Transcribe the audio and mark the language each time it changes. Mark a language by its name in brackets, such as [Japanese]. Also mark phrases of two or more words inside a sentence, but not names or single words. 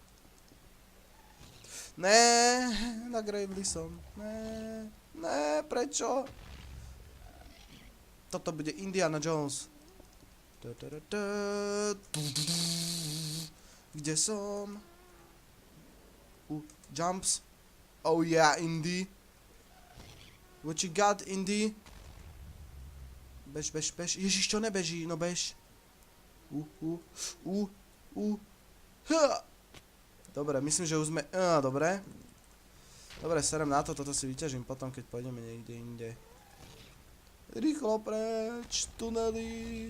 [Slovak] Ne, nagravili som. Ne, prečo? Toto bude Indiana Jones. Kde som? [English] Jumps. Oh yeah, Indy. What you got, Indy? [Slovak] Bež. Ježiš, čo nebeží? No bež. Dobre, myslím, že už sme... Dobre. Dobre, serem na to, toto si vyťažím potom, keď pôjdeme niekde inde. Rýchlo preč, tunely.